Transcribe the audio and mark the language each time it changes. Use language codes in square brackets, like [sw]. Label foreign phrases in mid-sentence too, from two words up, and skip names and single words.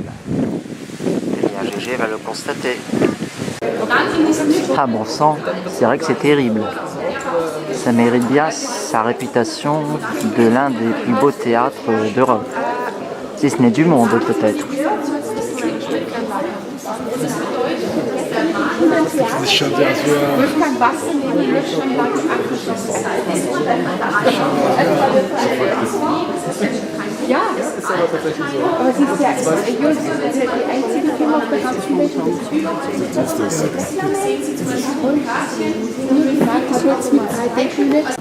[fr] Et bien Gégé va le constater. Ah bon sang, c'est vrai que c'est terrible. Ça mérite bien sa réputation de l'un des plus beaux théâtres d'Europe. Si ce n'est du monde peut-être. [de] Ja, das ist aber tatsächlich so. Aber sie ist ja, Jules ist ja die einzige Firma auf der ganzen Welt, die das sehen Sie zum Beispiel nur die Frage jetzt mit 3D-Bühne.